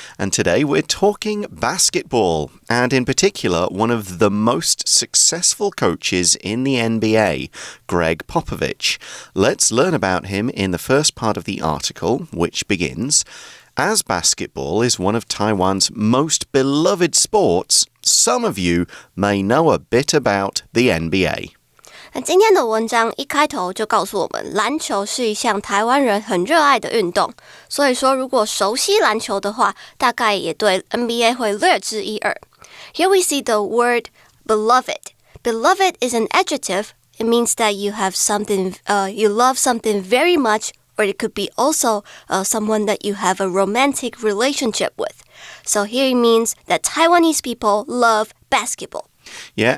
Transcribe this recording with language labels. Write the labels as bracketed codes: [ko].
[en] And today we're talking basketball and in particular one of the most successful coaches in the NBA, Greg Popovich. Let's learn about him in the first part of the article, which begins, As basketball is one of Taiwan's most beloved sports, some of you may know a bit about the NBA. [zh] 那今天的文章一开头就告诉我们，篮球是一项台湾人很热爱的运动，所以说如果熟悉篮球的话，大概也对 NBA 会略知一二。 [en] Here we see the word beloved. Beloved is an adjective. It means that you have something, you love something very much, or it could be also someone that you have a romantic relationship with. So here it means that Taiwanese people love basketball.Yeah,